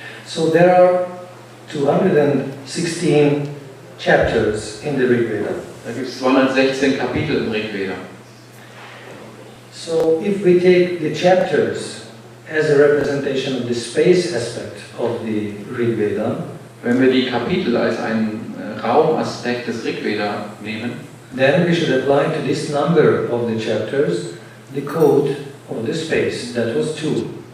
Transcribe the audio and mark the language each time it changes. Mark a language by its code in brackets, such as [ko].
[en] So there are 216 chapters in the Rig Veda. [de] Da gibt es 216 Kapitel im Rig Veda. [en] So if we take the chapters as a representation of the space aspect of the Rig Veda, [de] wenn wir die Kapitel als einen Raumaspekt des Rig Veda nehmen, [en] then we should apply to this number of the chapters the code of the space, that was 2.